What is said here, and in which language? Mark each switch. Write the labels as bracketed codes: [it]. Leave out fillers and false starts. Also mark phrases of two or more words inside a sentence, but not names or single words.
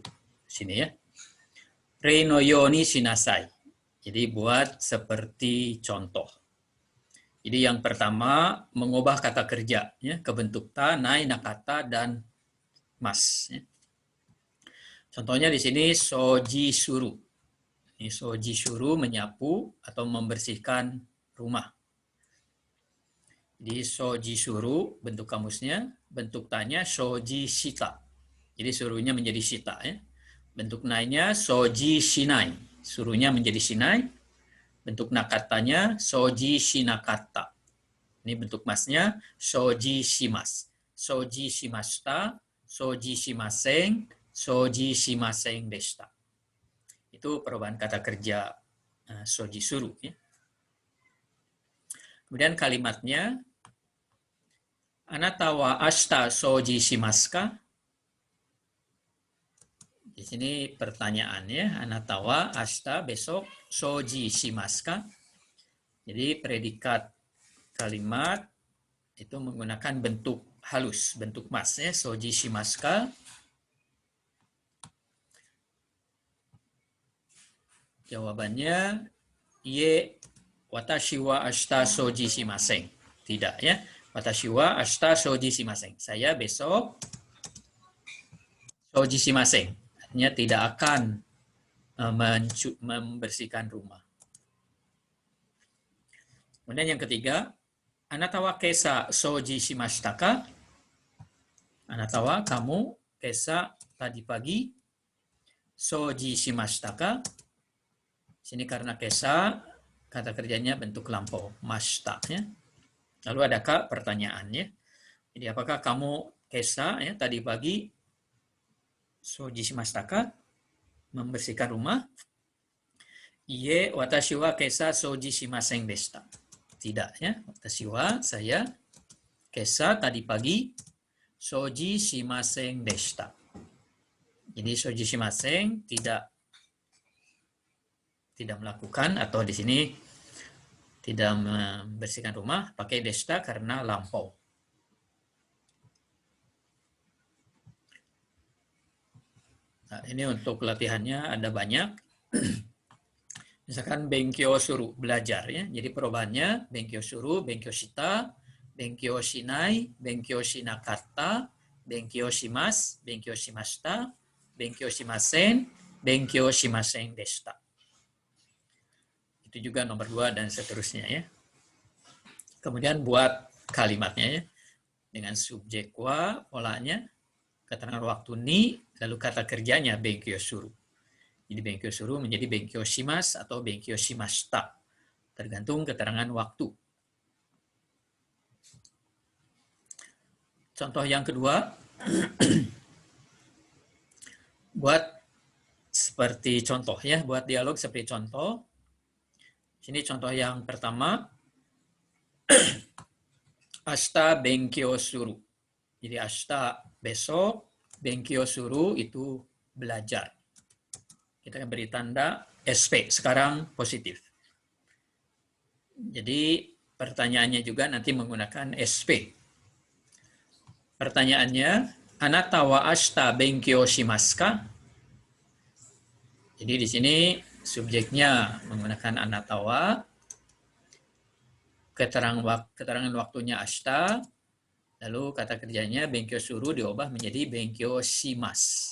[id] Sini, ya. [ja] 例のようにしなさい. [id] Jadi buat seperti contoh. Jadi yang pertama mengubah kata kerja, ya, ke bentuk ta, nai, nakata, dan mas. Ya. Contohnya di sini [ja] 掃除する. [id] Ini [ja] 掃除する, [id] menyapu atau membersihkan rumah. Jadi [ja] 掃除する [id] bentuk kamusnya, bentuk tanya [ja] 掃除した. [id] Jadi suruhnya menjadi shita, ya. Bentuk nainya [ja] 掃除しない. [id] Suruhnya menjadi shinai. Bentuk nakatanya [ja] 掃除しなかった. [id] Ini bentuk masnya [ja] 掃除します. 掃除しました、掃除しません、掃除しませんでした. [id] Itu perubahan kata kerja [ja] 掃除する, [id] ya. Kemudian kalimatnya, [ja] あなたは明日掃除しますか? [id] Di sini pertanyaannya, [ja] あなたは明日, besok, 掃除しますか? [id] Jadi predikat kalimat itu menggunakan bentuk halus, bentuk mas, ya, [ja] 掃除しますか? Jawabannya, いいえ、私は明日掃除しません. [id] Tidak, ya. [ja] 私は明日掃除しません. [id] Saya besok [ja] 掃除しません. [id] Artinya tidak akan membersihkan rumah. Kemudian yang ketiga, [ja] あなたは今朝掃除しましたか? あなたは, kamu, kesa, [id] tadi pagi, [ja] 掃除しましたか? [id] Sini karena kesa, kata kerjanya bentuk lampau, mashita, ya. Lalu adakah pertanyaannya? Jadi apakah kamu kesa, ya, tadi pagi [ja] 掃除しましたか? [id] Membersihkan rumah? [ja] いいえ、私は今朝掃除しませんでした. [id] Tidak, ya. [ja] 私は, [id] saya, kesa, [ja] tadi pagi, 掃除しませんでした. [id] Jadi [ja] 掃除しません [id] tidak melakukan, atau di sini tidak membersihkan rumah, pakai deshita karena lampau. Nah, ini untuk latihannya ada banyak. Misalkan [ja] 勉強する, [id] belajar, ya. Jadi perubahannya [ja] 勉強する、勉強した、勉強しない、勉強しなかった、勉強します、勉強しました、勉強しません、勉強しませんでした. [id] Itu juga nomor 2 dan seterusnya, ya. Kemudian buat kalimatnya, ya. Dengan subjek wa, polanya, keterangan waktu ni, lalu kata kerjanya [ja] 勉強する. [id] Jadi [ja] 勉強する [id] menjadi [ja] 勉強します [id] atau [ja] 勉強しました. [id] Tergantung keterangan waktu. Contoh yang kedua, buat seperti contoh, ya, buat dialog seperti contoh. Sini contoh yang pertama, [ja] 明日勉強する. [id] Jadi ashita besok, [ja] 勉強する [id] itu belajar. Kita beri tanda SP, sekarang positif. Jadi pertanyaannya juga nanti menggunakan SP. Pertanyaannya, [ja] あなたは明日勉強しますか? [id] Jadi di sini subjeknya menggunakan [ja] あなたは, [id] keterangan waktunya ashita, lalu kata kerjanya [ja] 勉強する [id] diubah menjadi [ja] 勉強します.